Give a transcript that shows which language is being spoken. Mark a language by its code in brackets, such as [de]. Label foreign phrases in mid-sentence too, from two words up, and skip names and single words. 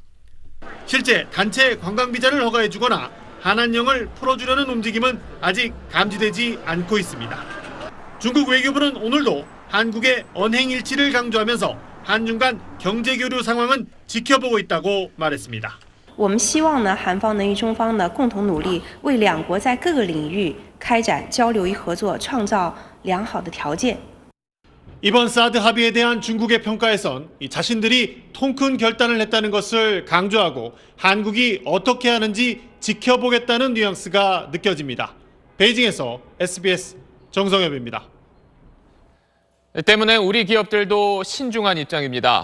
[ko] 실제 단체 관광 비자를 허가해주거나 한한령을 풀어주려는 움직임은 아직 감지되지 않고 있습니다. 중국 외교부는 오늘도 한국의 언행 일치를 강조하면서 한중 간 경제 교류 상황은 지켜보고 있다고 말했습니다. [zh] 我们希望呢，韩方能与中方呢共同努力，为两国在各个领域开展交流与合作创造良好的条件。 [ko] 이번 사드 합의에 대한 중국의 평가에선 자신들이 통 큰 결단을 했다는 것을 강조하고 한국이 어떻게 하는지 지켜보겠다는 뉘앙스가 느껴집니다. 베이징에서 SBS 정성엽입니다. 때문에 우리 기업들도 신중한 입장입니다.